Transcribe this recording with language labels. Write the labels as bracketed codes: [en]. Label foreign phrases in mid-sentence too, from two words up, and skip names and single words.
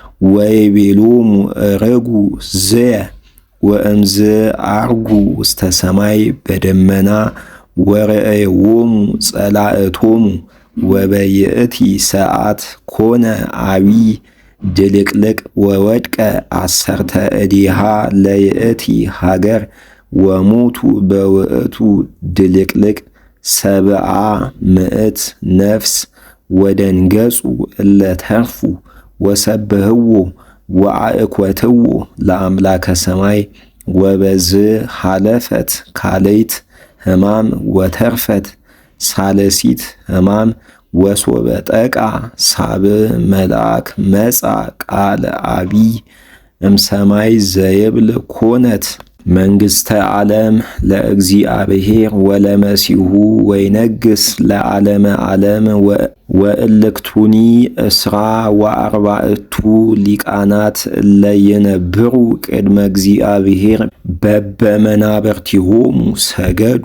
[gez] ወይቤሎሙ እርጉ ዝየ ወእምዝ አርጉ ውስተ ሰማይ በደመና ወርእይዎሙ ጸላእቶሙ ወበይእቲ ሰዓት ኮነ አቢይ ድልቅልቅ ወወድቀ 10 እዲሃ ለይእቲ ሀገር ወሞቱ በውእቱ ድልቅልቅ 700 ነፍስ ወደንገጹ እለ ተርፉ ወሰብህዎ ወአእኰትዎ ለአምላከ ሰማይ ወበዝ ሐለፈት ካልይት ሕማም ወተርፈት ሳለሲት ሕማም ወሶበ ጠቃ ሳብዕ መልአክ መጻ ቃለ አቢይ እምሰማይ ዘይብል ኮነት መንግሥተ ዓለም ለእግዚአብሔር ወለመሲሁ ወይነግስ ለዓለመ ዓለም ወእልክቱኒ 24 ሊቃናት እለ ይነብሩ ቅድመ እግዚአብሔር በበመናብርቲሆሙ ሰገዱ